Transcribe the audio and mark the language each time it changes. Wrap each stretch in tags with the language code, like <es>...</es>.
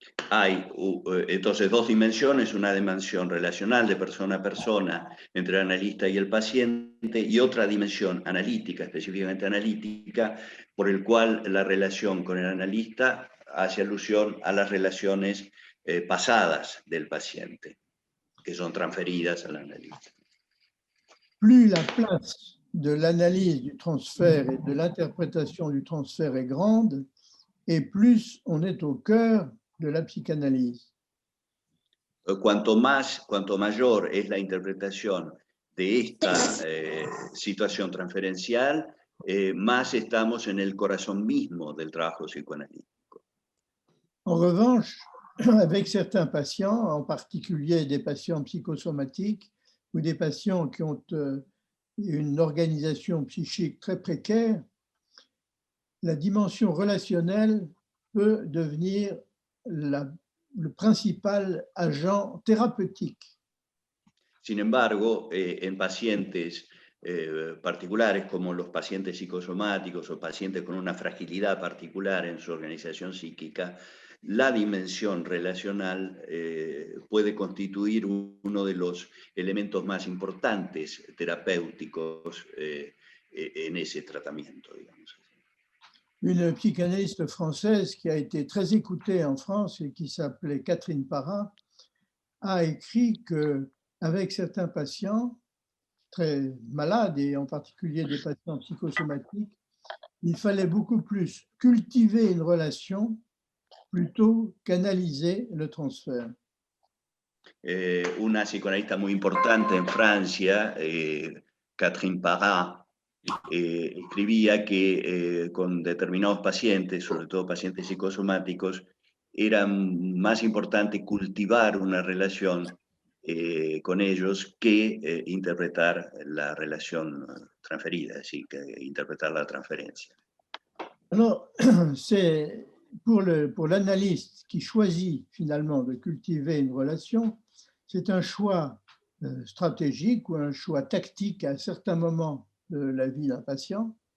<es>Hay entonces dos dimensiones, una dimensión relacional de persona a persona entre el analista y el paciente y otra dimensión analítica, específicamente analítica, por el cual la relación con el analista hace alusión a las relaciones pasadas del paciente, que son transferidas al analista.</es> <fr>Plus la place de l'analyse du transfert et de l'interprétation du transfert est grande, et plus on est au cœur de la psychanalyse.</fr> <es>Cuanto mayor es la interpretación de esta situación transferencial, más estamos en el corazón mismo del trabajo psicoanalítico.</es> <fr>En revanche, avec certains patients, en particulier des patients psychosomatiques ou des patients qui ont une organisation psychique très précaire, la dimension relationnelle peut devenir le principal agent thérapeutique.</fr> <es>Sin embargo, en pacientes particulares como los pacientes psicosomáticos o pacientes con una fragilidad particular en su organización psíquica, la dimensión relacional puede constituir uno de los elementos más importantes terapéuticos en ese tratamiento, digamos.</es> <fr>Une psychanalyste française qui a été très écoutée en France et qui s'appelait Catherine Parra a écrit qu'avec certains patients très malades, et en particulier des patients psychosomatiques, il fallait beaucoup plus cultiver une relation plutôt qu'analyser le transfert.</fr> <es>Una psicoanalista muy importante en Francia, Catherine Parra, escribía que con determinados pacientes, sobre todo pacientes psicosomáticos, era más importante cultivar una relación con ellos que interpretar la relación transferida, es decir, que interpretar la transferencia.</es> <fr>Alors, c'est pour l'analyste qui choisit finalement de cultiver une relation, c'est un choix stratégique ou un choix tactique à certains moments de la vie d'un patient.</fr>